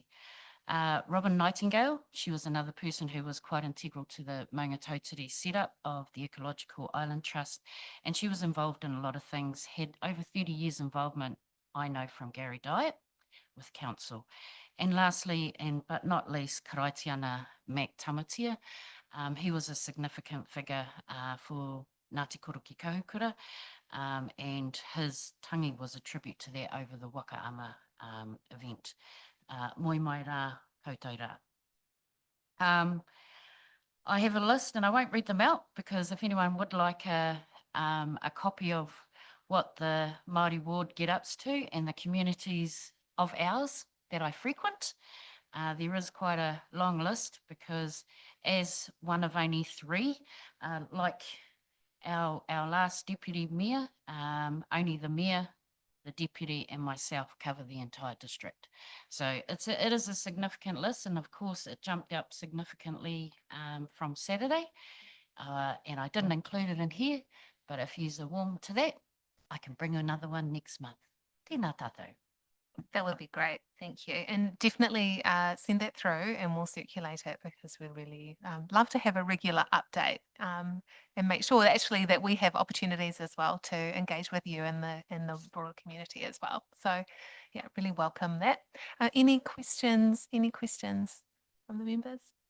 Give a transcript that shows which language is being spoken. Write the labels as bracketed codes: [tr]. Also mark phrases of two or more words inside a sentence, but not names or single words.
[en] Robin Nightingale, she was another person who was quite integral to the Maunga Tautiri setup of the Ecological Island Trust, and she was involved in a lot of things, had over 30 years involvement, I know, from Gary Diet with council. And lastly, and but not least, Karaitiana Mac Tamatia. He was a significant figure for Ngāti Koroki Kahukura, and his tangi was a tribute to that over the Wakaama event. [mi] Moi mai rā, koutou rā. [en] I have a list and I won't read them out, because if anyone would like a copy of what the Māori Ward get-ups to and the communities of ours that I frequent, there is quite a long list, because as one of only 3, like our last deputy mayor, only the mayor, the deputy and myself cover the entire district. So it is a significant list, and of course it jumped up significantly from Saturday, and I didn't include it in here, but if you're warm to that, I can bring another one next month. [mi] Tēnā tātou. [en] That would be great. Thank you. And definitely send that through and we'll circulate it, because we really love to have a regular update and make sure that actually that we have opportunities as well to engage with you and the broader community as well. So yeah, really welcome that. Any questions from the members?